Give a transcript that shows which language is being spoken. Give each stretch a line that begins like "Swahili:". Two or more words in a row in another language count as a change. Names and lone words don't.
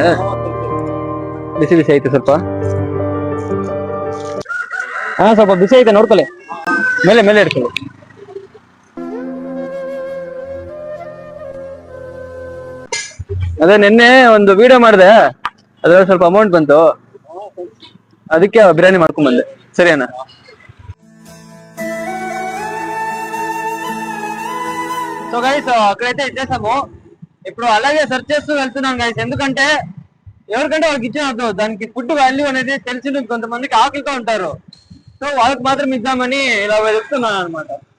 Kannada: ಬಿಸಿ ಬಿಸಿ ಐತೆ ಸ್ವಲ್ಪ. ಹಾ, ಸ್ವಲ್ಪ ಬಿಸಿ ಐತೆ, ನೋಡ್ಕೊಳ್ಳಿ. ಮೇಲೆ ಮೇಲೆ ಇಡ್ಕೊಳ್ಳಿ. ಅದೇ ನಿನ್ನೆ ಒಂದು ವಿಡಿಯೋ ಮಾಡಿದೆ, ಅದ್ರಲ್ಲಿ ಸ್ವಲ್ಪ ಅಮೌಂಟ್ ಬಂತು, ಅದಕ್ಕೆ ಬಿರಿಯಾನಿ ಮಾಡ್ಕೊಂಡ್ ಬಂದೆ. ಸರಿನಾ?
Telugu: సో గైస్ అక్కడైతే ఇచ్చేసాము. ఇప్పుడు అలాగే సెర్చ్ చేస్తూ వెళ్తున్నాను గైస్. ఎందుకంటే ఎవరికంటే వాళ్ళకి ఇచ్చిన అర్థం, దానికి
English: food value
Telugu: అనేది తెలిసి కొంతమందికి ఆకలితో ఉంటారు. సో వాళ్ళకి మాత్రం ఇద్దామని ఇలా వెళ్తున్నాను అనమాట.